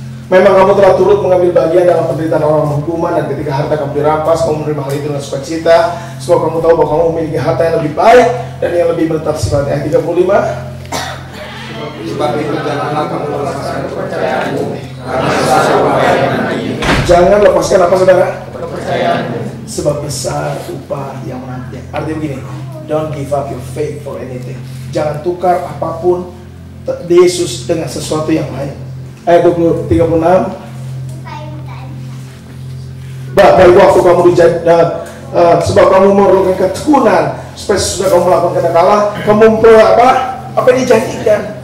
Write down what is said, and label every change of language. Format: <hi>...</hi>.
<id>Memang kamu telah turut mengambil bagian dalam penderitaan orang hukuman, dan ketika harta kamu dirampas, kamu menerima hal itu dengan sukacita, sebab kamu tahu bahwa kamu memiliki harta yang lebih baik dan yang lebih menetap sifatnya. Ayat 35. Sebab itu janganlah kamu melepaskan kepercayaanmu, karena besar upah yang menanti. Jangan lepaskan apa saudara? Kepercayaanmu. Sebab besar upah yang menanti. Artinya begini,</id> <en>don't give up your faith for anything.</en> <id>Jangan tukar apapun Yesus dengan sesuatu yang lain. Ayat 36. Baik waktu kamu sebab kamu memerlukan ketekunan supaya sudah kamu melakukan kenakalan, kamu memperoleh apa yang dijanjikan.</id>